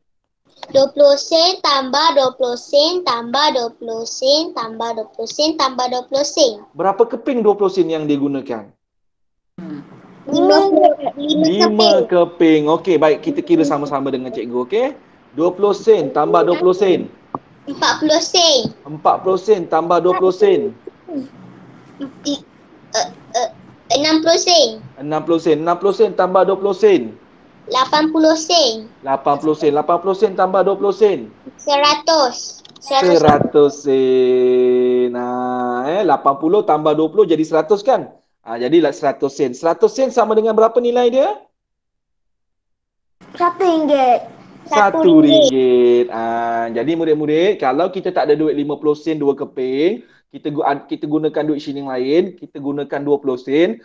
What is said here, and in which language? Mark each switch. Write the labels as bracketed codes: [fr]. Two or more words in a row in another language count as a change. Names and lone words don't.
[ms] 20 sen tambah 20 sen tambah 20 sen tambah 20 sen tambah 20 sen. Berapa keping 20 sen yang dia gunakan? 5 keping. Keping. Okey, baik. Kita kira sama-sama dengan cikgu, okey? 20 sen tambah 20 sen. 40 sen. 40 sen tambah 20 sen. 60 sen. 60 sen. 60 sen tambah 20 sen. 80 sen. 80 sen. 80 sen tambah 20 sen. 100. 100 sen. 80 tambah 20 jadi 100 kan? Jadilah 100 sen. 100 sen sama dengan berapa nilai dia? RM1. RM1. Jadi murid-murid, kalau kita tak ada duit 50 sen 2 keping, kita gunakan duit shilling lain, kita gunakan 20 sen.